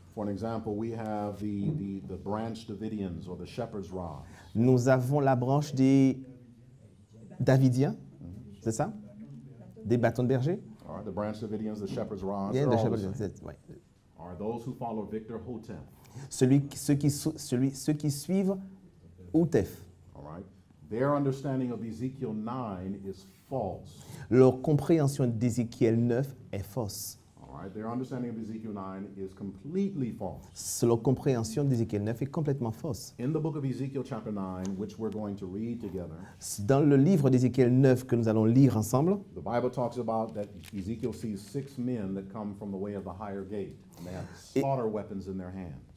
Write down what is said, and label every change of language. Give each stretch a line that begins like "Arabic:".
English: For an example, we have the branch Davidians or the shepherd's rod.
French: Nous avons la branche des Davidiens, c'est ça? Des bâtons de berger?
English: All right, the branch Davidians, the shepherd's rods. Yeah, they're all the shepherd- same.
French: ouais.
English: Are those who follow Victor Hotep.
French: Ceux qui suivent Outef.
English: All right, their understanding of Ezekiel 9 is false.
French: Leur compréhension d'Ézéchiel 9 est fausse.
English: All right, their understanding of Ezekiel 9 is completely false.
French: Leur compréhension d'Ézéchiel 9 est complètement fausse.
English: In the book of Ezekiel chapter 9, which we're going to read together,
French: Dans le livre d'Ézéchiel 9 que nous allons lire ensemble,
English: the Bible talks about that Ezekiel sees 6 men that come from the way of the higher gate, and they have slaughter weapons in their hands.